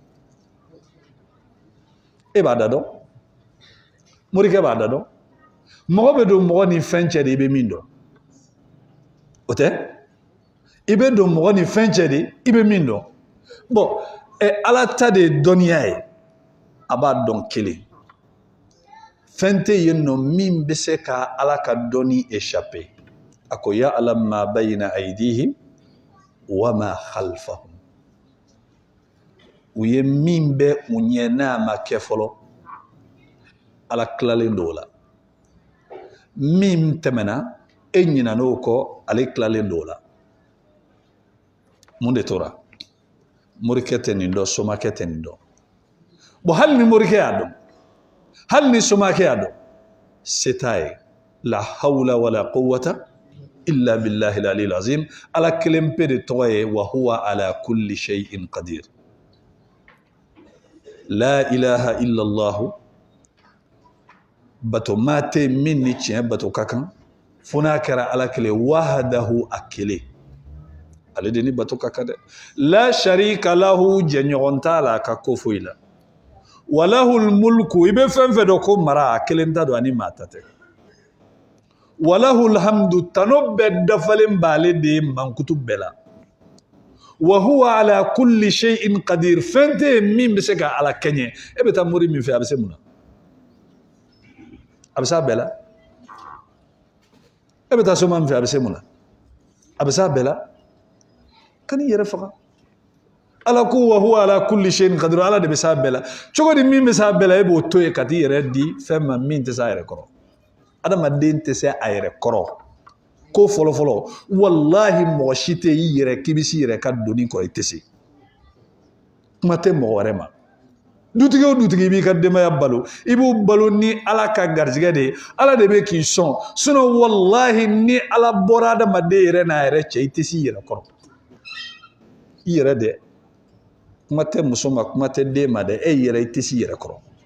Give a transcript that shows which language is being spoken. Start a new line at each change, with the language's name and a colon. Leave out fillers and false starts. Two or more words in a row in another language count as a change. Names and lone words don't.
Bambara: e b'a da dɔn morikɛ b'a da dɔn mɔgɔ bɛ don mɔgɔ ni fɛn cɛ de i bɛ min dɔn o tɛ i bɛ don mɔgɔ ni fɛn cɛ de i bɛ min dɔn bon Ala ta de ye dɔnniya ye a b'a dɔn kelen fɛn tɛ yen nɔ min bɛ se ka Ala ka dɔnni échapper a ko
Arabic: يعلم ما بين أيديهم وما خلفهم
Bambara: u ye min bɛ u ɲɛ n'a ma kɛ fɔlɔ Ala tilalen don o la min tɛmɛna e ɲinɛna o kɔ ale tilalen don o la mun de tora morikɛ tɛ nin dɔn somakɛ tɛ nin dɔn bon hali ni morikɛ y'a dɔn hali ni somakɛ y'a dɔn se t'a ye
Arabic: لا حول ولا قوة إلا بالله العلي العظيم
Bambara: Ala kelen pe de tɔgɔ ye
Arabic: وهو على كل شيء قدير لا إله إلا الله
Bambara: bato maa tɛ min ni tiɲɛ bato ka kan fo n'a kɛra Ala kelen wahadahu a kelen ale de ni bato ka kan dɛ
Arabic: لا شريك له
Bambara: jɛɲɔgɔn t'a la a ka ko foyi la
Arabic: وله الملك
Bambara: i bɛ fɛn fɛn dɔn ko mara a kelen ta don ani maa ta tɛ
Arabic: وله الحمد
Bambara: tano bɛɛ dafalen b'ale de ye mankutu bɛɛ la
Arabic: وهو على كل شيء قدير
Bambara: fɛn tɛ yen min bɛ se ka Ala kɛɲɛ e bɛ taa mori min fɛ a bɛ se mun na a bɛ se a bɛɛ la e bɛ taa soma min fɛ a bɛ se mun na a bɛ se a bɛɛ la ka n'i yɛrɛ faga Ala ko
Arabic: وهو على كل شيء قدير
Bambara: Ala de bɛ se a bɛɛ la cogo di min bɛ se a bɛɛ la e b'o to yen ka t'i yɛrɛ di fɛn ma min tɛ se a yɛrɛ kɔrɔ adamaden tɛ se a yɛrɛ kɔrɔ ko fɔlɔfɔlɔ wallahi mɔgɔ si tɛ i yɛrɛ k'i bɛ s'i yɛrɛ ka doni kɔrɔ i tɛ se kuma tɛ mɔgɔ wɛrɛ ma dutigi o dutigi b'i ka denbaya balo i b'u balo ni ala ka garizigɛ de ye ala de bɛ k'i sɔn sinon wallahi ni ala bɔra adamaden yɛrɛ n'a yɛrɛ cɛ i tɛ s'i yɛrɛ kɔrɔ i yɛrɛ dɛ kuma tɛ muso ma kuma tɛ den ma dɛ e yɛrɛ i tɛ s'i yɛrɛ kɔrɔ